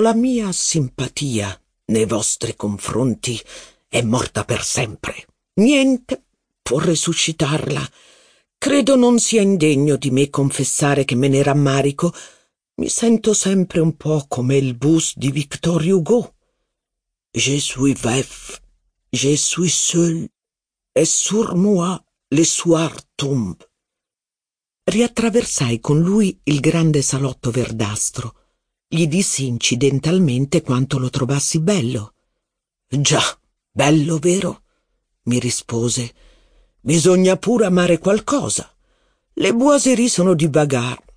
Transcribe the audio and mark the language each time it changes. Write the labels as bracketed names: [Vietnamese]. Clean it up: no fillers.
[Italian] La mia simpatia nei vostri confronti è morta per sempre. Niente può resuscitarla. Credo non sia indegno di me confessare che me ne rammarico. Mi sento sempre un po' come il bus di Victor Hugo. [French] Je suis veuf, je suis seul, et sur moi le soir tombe». [Italian] Riattraversai con lui il grande salotto verdastro. Gli dissi incidentalmente quanto lo trovassi bello. «Già, bello, vero?» mi rispose. «Bisogna pure amare qualcosa. Le boiserie sono di Bagard.